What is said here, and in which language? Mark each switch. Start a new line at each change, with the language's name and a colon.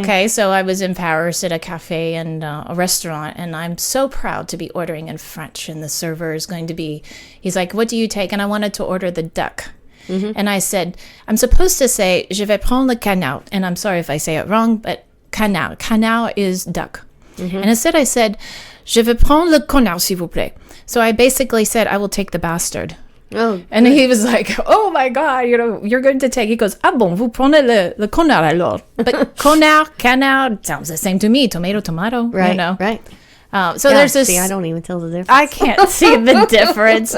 English: Okay, so I was in Paris at a cafe and a restaurant, and I'm so proud to be ordering in French, and the server is going to be, he's like, what do you take? And I wanted to order the duck. And I said, I'm supposed to say,
French: je vais prendre le canard.
English: And I'm sorry if I say it wrong, but canard. Canard is duck. And instead I said,
French: je vais prendre le canard, s'il vous plaît.
English: So I basically said, I will take the bastard. Oh, and he was like, oh my God, you're going to take, he goes,
French: ah bon, vous prenez le canard alors.
English: But canard sounds the same to me, tomato, right, right. So there's this. See, I don't even tell the difference. I can't see the difference.